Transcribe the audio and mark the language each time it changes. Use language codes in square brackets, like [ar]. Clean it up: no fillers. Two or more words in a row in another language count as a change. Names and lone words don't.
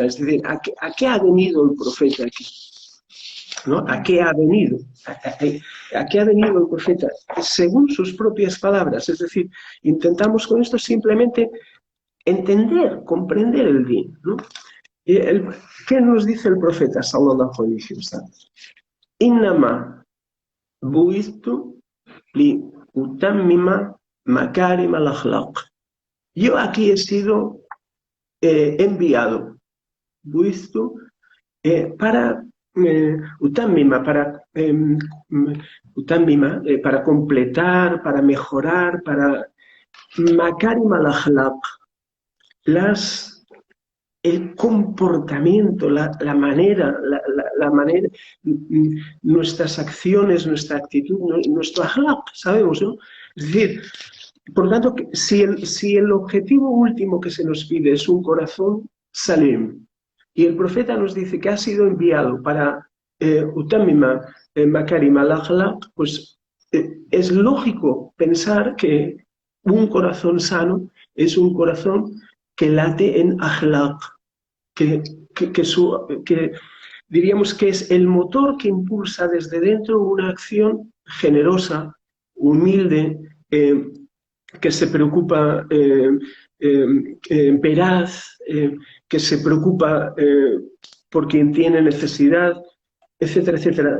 [es] Es decir, ¿a qué ha venido el profeta aquí? ¿No? ¿A qué ha venido? ¿A qué ha venido el profeta? Según sus propias palabras. Es decir, intentamos con esto simplemente entender, comprender el din, ¿no? ¿Qué nos dice el profeta [ar] صلى الله عليه وسلم? إنما بعثت لأتمم مكارم الأخلاق. [es] Yo aquí he sido enviado, buistu, para para completar, para mejorar, para [ar] مكارم الأخلاق, [es] el comportamiento, la manera, nuestras acciones, nuestra actitud, nuestro akhlaq, sabemos, ¿no? Es decir, por lo tanto, si el objetivo último que se nos pide es un corazón salim, Y el profeta nos dice que ha sido enviado para [ar] أتمم مكارم الأخلاق, [es] pues es lógico pensar que un corazón sano es un corazón que late en akhlaq, que, que diríamos que es el motor que impulsa desde dentro una acción generosa, humilde, que se preocupa, veraz, que se preocupa por quien tiene necesidad, etcétera, etcétera.